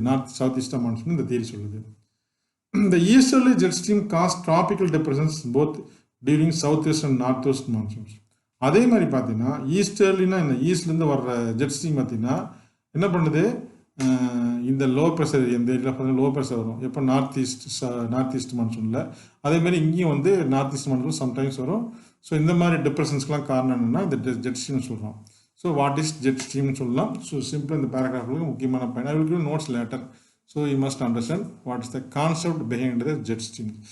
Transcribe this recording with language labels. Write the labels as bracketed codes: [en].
[ta] North south east monsoon இந்த theory சொல்லுது. [en] The easterly jet stream caused tropical depressions both during southwest and northwest monsoons. [ta] அதே மாதிரி பார்த்தீங்கன்னா ஈஸ்டர்லினா இந்த ஈஸ்ட்லேருந்து வர்ற ஜெட் ஸ்ட்ரீம் பார்த்தீங்கன்னா என்ன பண்ணுது? இந்த லோ ப்ரெஷர் இந்த ஏரியாவில் பார்த்தீங்கன்னா லோ ப்ரெஷர் வரும். எப்போ நார்த் ஈஸ்ட் மான்சூனில். அதேமாதிரி இங்கேயும் வந்து நார்த் ஈஸ்ட் மான்சூன் சம்டைம்ஸ் வரும். ஸோ இந்த மாதிரி டிப்ரெஷன்ஸ்க்கெலாம் காரணம் என்னென்னா இந்த ஜெட் ஸ்ட்ரீம்னு சொல்கிறோம். ஸோ வாட் இஸ் ஜெட் ஸ்ட்ரீம்னு சொல்லலாம். ஸோ சிம்பிளாக இந்த பேராகிராஃபுக்கு முக்கியமான point. [en] I will give notes later. So you must understand what is the concept behind the jet stream.